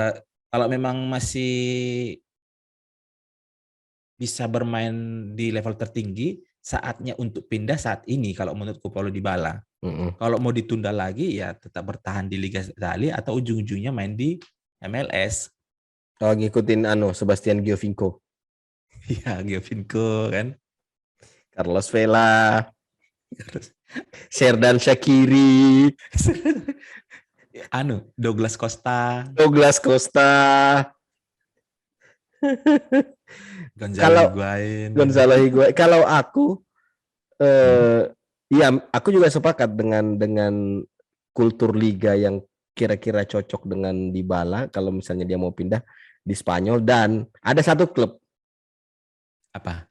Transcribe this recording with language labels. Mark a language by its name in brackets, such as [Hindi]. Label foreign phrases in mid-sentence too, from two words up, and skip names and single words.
[Indonesian] Kalau memang masih bisa bermain di level tertinggi, saatnya untuk pindah saat ini kalau menurutku Paulo Dybala. Hmm. Kalau mau ditunda lagi ya tetap bertahan di Liga Italia atau ujung-ujungnya main di MLS. Oh, ngikutin Sebastian Giovinco, Ya, Giovinco kan. Carlos Vela, Sherdan Shaqiri, Douglas Costa, Douglas Costa. Gonzalo Kalau Higuain gitu. Gonzalo Higuain, kalau aku Hmm. iya, aku juga sepakat dengan kultur liga yang kira-kira cocok dengan Dybala kalau misalnya dia mau pindah di Spanyol, dan ada satu klub, Apa?